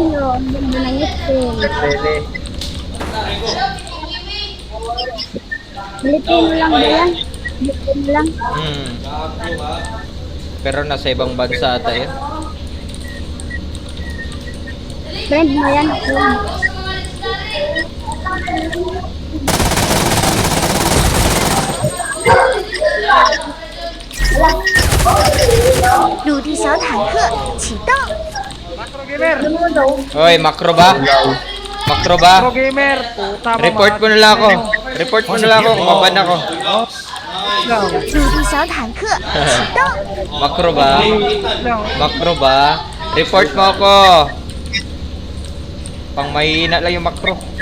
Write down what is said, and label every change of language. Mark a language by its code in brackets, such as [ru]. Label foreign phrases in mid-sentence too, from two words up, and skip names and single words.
[tl] ang ganda ng itim. Lele. Pilipino lang ba yan? Pilipino lang. Pero nasa ibang bansa ata yun. Friend mo yan. [zh] 陆地小坦克启动， [tl] Hoy, makro ba? Makro ba? Gamer. Puta mo. Report mo na lang ako. Report mo na lang ako kung maban ako. [zh] 陆地小坦克启动， [tl] Makro ba? Makro ba? Report mo ako. Pang mahina lang yung makro.